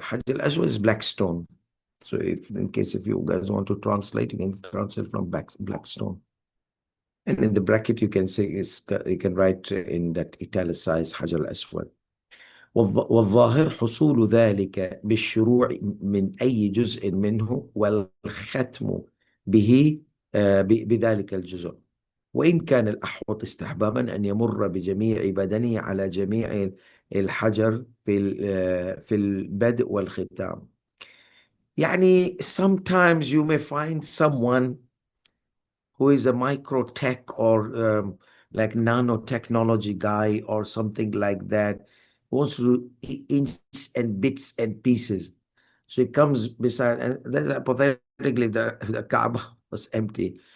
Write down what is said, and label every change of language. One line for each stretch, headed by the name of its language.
English: Hajj al-Aswad is black stone. So in case if you guys want to translate, you can translate from black stone. And in the bracket, you can say you can write in that italicized حجر الأسود.
Arabic: والظاهر حصول ذلك بالشروع من أي جزء منه والختم به بذلك الجزء. وإن كان الأحوط استحبابا أن يمر بجميع بدنه على جميع الحجر في البدء والختام. يعني
English: sometimes you may find someone who is a micro tech or like nanotechnology guy or something like that, wants to inches and bits and pieces. So he comes beside, and then hypothetically the Kaaba was empty.